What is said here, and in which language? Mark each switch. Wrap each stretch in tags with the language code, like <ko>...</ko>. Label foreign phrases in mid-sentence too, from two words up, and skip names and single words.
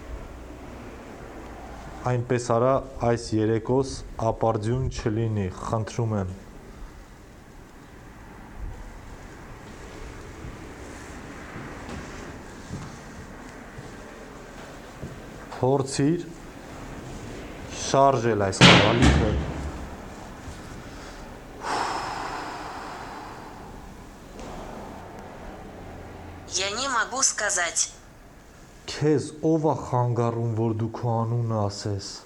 <hy>Այնպես արա, այս երեկոս ապարդյուն չլինի, խնդրում եմ։ Փորձիր շարժել այս խաղալիքը։</hy> <ru>Я не могу сказать.</ru> <hy>Քեզ ով է խանգարում, որ դու քո անունը ասես։</hy>